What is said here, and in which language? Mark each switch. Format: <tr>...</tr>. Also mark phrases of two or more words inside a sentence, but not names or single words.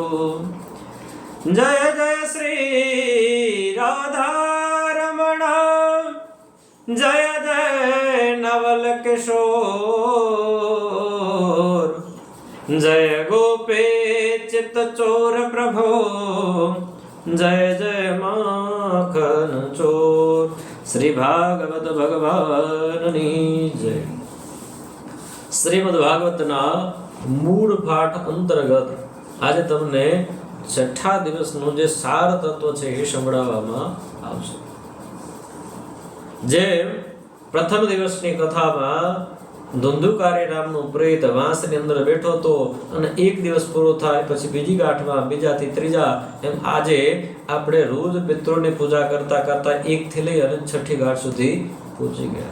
<hi>जय जय श्री राधारमण, जय जय नवल किशोर, जय गोपी चित्त चोर प्रभो, जय जय माखन चोर।</hi> <gu>શ્રી ભાગવત ભગવાનની જય। श्रीमद् ભાગવતના મૂળ પાઠ અંતર્ગત આજે તમને છઠ્ઠા દિવસનું જે સાર તત્વ છે એ સંભળાવવામાં આવશે। જે પ્રથમ દિવસની કથામાં ધુંધુકારી નામનો પ્રેત વાંસની અંદર બેઠો હતો અને એક દિવસ પૂરો થાય પછી બીજી ગાંઠમાં, બીજાથી ત્રીજા, એમ આજે આપણે રોજ પિતૃની પૂજા કરતા કરતા એકથી લઈ અને છઠ્ઠી ગાંઠ સુધી પહોંચી ગયા।</gu>